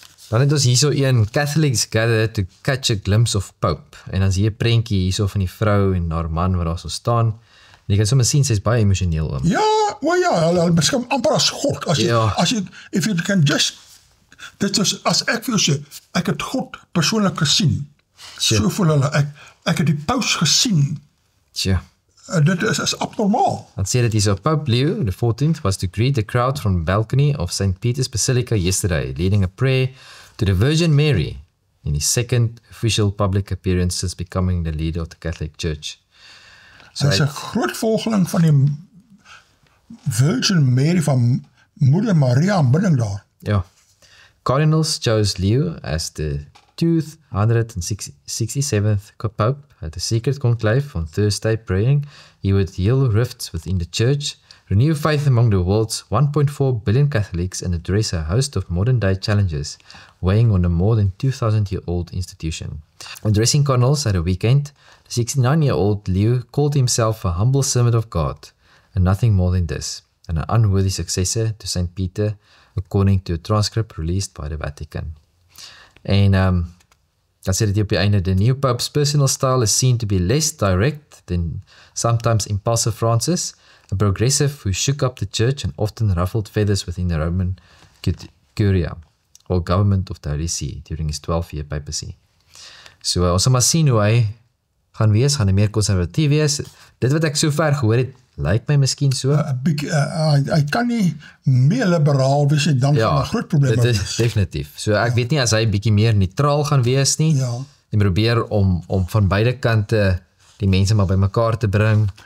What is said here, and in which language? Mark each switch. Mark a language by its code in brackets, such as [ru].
[af] Dan het ons hierso een [en] Catholics gather to catch a glimpse of Pope. [af] En dan is hier 'n prentjie hierso van die vrou en haar man wat daar so staan. En jy kan sommer sien, sy's baie emosioneel oom. Ja, hulle beskou amper as God. [en] If you can just, [af] dit is, as ek vir jou sê, ek het God persoonlik gesien. So voel hulle, ek het die paus gesien. Dit is abnormaal. Dan sê dit hier so, [en] Pope Leo the 14th was to greet the crowd from the balcony of St. Peter's Basilica yesterday, leading a prayer to the Virgin Mary in his second official public appearance since becoming the leader of the Catholic Church. [af] Hy is 'n groot volgeling van die Virgin Mary, van Moeder Maria aanbidding daar. Ja. [en] Cardinals chose Leo as the 267th Pope at the secret conclave on Thursday, praying he would heal rifts within the church, renew faith among the world's 1.4 billion Catholics, and address a host of modern-day challenges weighing on the more than 2,000-year-old institution. Addressing cardinals at a weekend, the 69-year-old Leo called himself a humble servant of God, and nothing more than this, and an unworthy successor to St. Peter, according to a transcript released by the Vatican. [af] En dan sê dit op die einde, [en] the new Pope's personal style is seen to be less direct than sometimes impulsive Francis, a progressive who shook up the church and often ruffled feathers within the Roman Curia, or government of the Holy See, during his 12-year papacy. [af] So ons sal maar sien hoe hy gaan wees, gaan hy meer konservatief wees. Dit wat ek so ver gehoor het, lyk my miskien so. Hy kan nie meer liberaal wees en dan gaan 'n groot probleem wees. Dit is definitief. So ek weet nie as hy bietjie meer neutraal gaan wees nie. En probeer om van beide kante die mense maar bymekaar te bring.